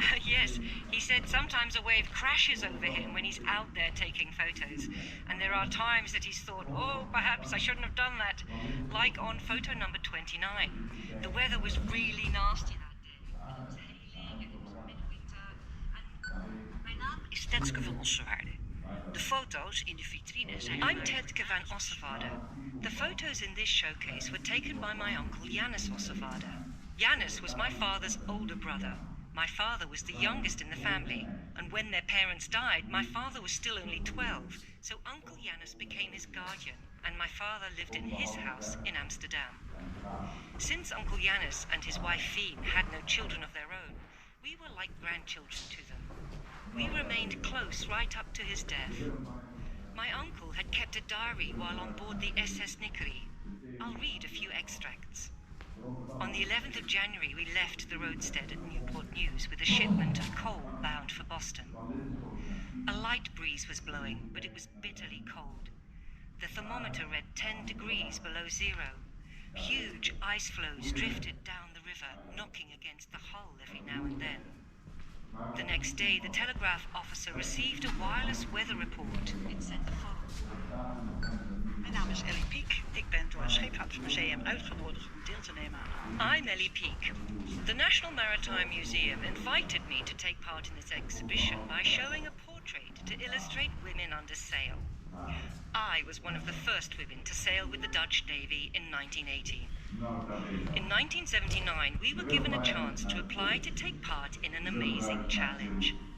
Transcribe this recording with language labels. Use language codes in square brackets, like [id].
[en] Yes, he said sometimes a wave crashes over him when he's out there taking photos. And there are times that he's thought, oh, perhaps I shouldn't have done that. Like on photo number 29. The weather was really nasty that day. It was hailing and it was midwinter. [nl] And mijn naam is Tetske van Ossewaarde. De foto's in de vitrine zijn... [en] I'm Tetke van Ossewaarde. The photos in this showcase were taken by my uncle Janus Ossewaarde. Janus was my father's older brother. My father was the youngest in the family, and when their parents died, my father was still only 12, so Uncle Janus became his guardian, and my father lived in his house in Amsterdam. Since Uncle Janus and his wife Fien had no children of their own, we were like grandchildren to them. We remained close right up to his death. My uncle had kept a diary while on board the SS Nickerie. I'll read a few extracts. On the 11th of January, we left the roadstead at Newport News with a shipment of coal bound for Boston. A light breeze was blowing, but it was bitterly cold. The thermometer read 10 degrees below zero. Huge ice floes drifted down the river, knocking against the hull every now and then. The next day, the telegraph officer received a wireless weather report. It said the following. [nl] Mijn naam is Ellie Piek. Ik ben door het Scheepvaartmuseum uitgenodigd om deel te nemen aan... [en] I'm Ellie Peek. The National Maritime Museum invited me to take part in this exhibition by showing a portrait to illustrate women under sail. I was one of the first women to sail with the Dutch Navy in 1980. In 1979, we were given a chance to apply to take part in an amazing challenge.